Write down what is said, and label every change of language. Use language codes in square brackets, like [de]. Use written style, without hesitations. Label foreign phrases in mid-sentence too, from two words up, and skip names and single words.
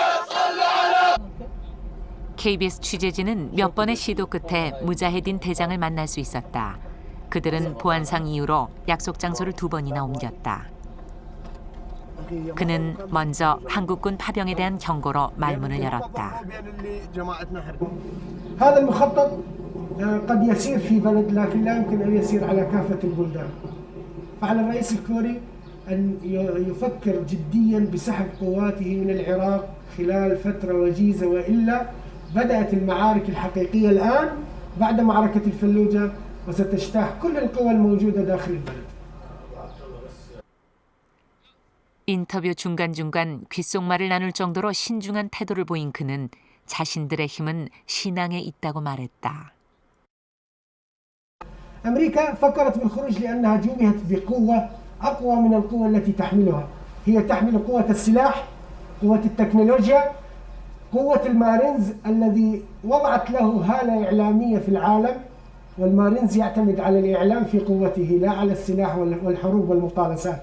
[ko] KBS 취재진은 몇 번의 시도 끝에 무자헤딘 대장을 만날 수 있었다. 그들은 보안상 이유로 약속 장소를 2번이나 옮겼다. 그는 먼저 한국군 파병에 대한 경고로 말문을 열었다. [ar] هذا المخطط قد يسير في بلد لكن لا يمكن أن يسير على كافة البلدان. فعلى الرئيس الكوري أن يفكر جديا بسحب قواته من العراق خلال فترة وجيزة وإلا بدأت المعارك الحقيقية الآن بعد معركة الفلوجة وستجتاح كل القوى الموجودة داخل البلد. [ko] 인터뷰 중간중간 귓속말을 나눌 정도로 신중한 태도를 보인 그는 자신들의 힘은 신앙에 있다고 말했다. [ar] أمريكا فكرت بالخروج لأنها جوبهت بقوة أقوى من القوة التي تحملها. هي تحمل قوة السلاح، قوة التكنولوجيا، قوة المارينز الذي وضعت له هالة إعلامية في العالم، والمارينز يعتمد على الإعلام في قوته لا على السلاح والحروب والمقارسات.